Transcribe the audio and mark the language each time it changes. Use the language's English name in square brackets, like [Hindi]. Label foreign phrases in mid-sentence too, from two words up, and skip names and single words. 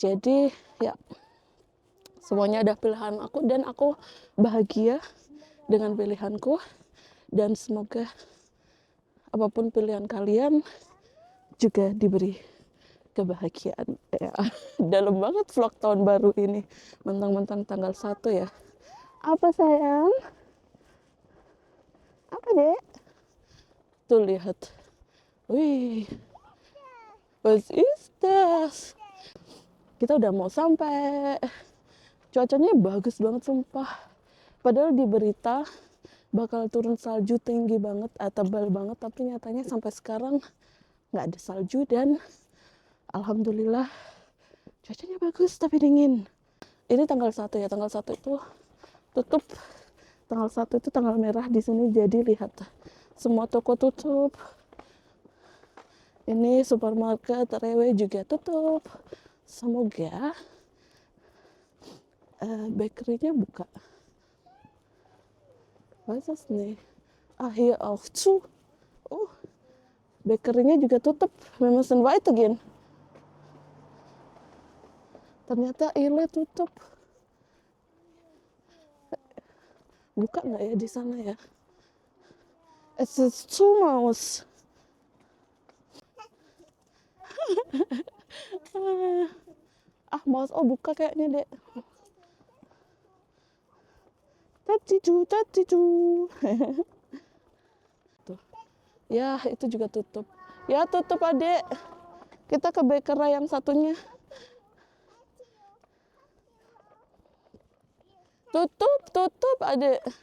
[Indonesian] Jadi ya semuanya ada pilihan aku dan aku bahagia dengan pilihanku, dan semoga apapun pilihan kalian juga diberi kebahagiaan ya. Dalam banget vlog tahun baru ini, mentang-mentang tanggal 1 ya. Apa sayang? Apa dek? Tuh lihat, wih, [English] what is this? [Indonesian] Kita udah mau sampai. Cuacanya bagus banget sumpah. Padahal di berita bakal turun salju tinggi banget, tebal banget, tapi nyatanya sampai sekarang nggak ada salju, dan alhamdulillah cuacanya bagus tapi dingin. Ini tanggal 1 ya, tanggal 1 itu tutup. Tanggal 1 itu tanggal merah di sini, jadi lihat semua toko tutup. Ini supermarket Rewe juga tutup. Semoga bakerynya buka. [German] Was ist nih? Hier auch zu. [Indonesian] Oh, bakerynya juga tutup. [German] Wir müssen weitergehen. [Indonesian] Ternyata Ile tutup. Buka nggak ya di sana ya? [German] Es ist zu, Maus. Maus, [Indonesian] oh buka kayaknya dek. Taticu, taticu. Tuh. Ya, itu juga tutup. Ya, tutup adek. Kita ke bakery yang satunya. Tutup adek.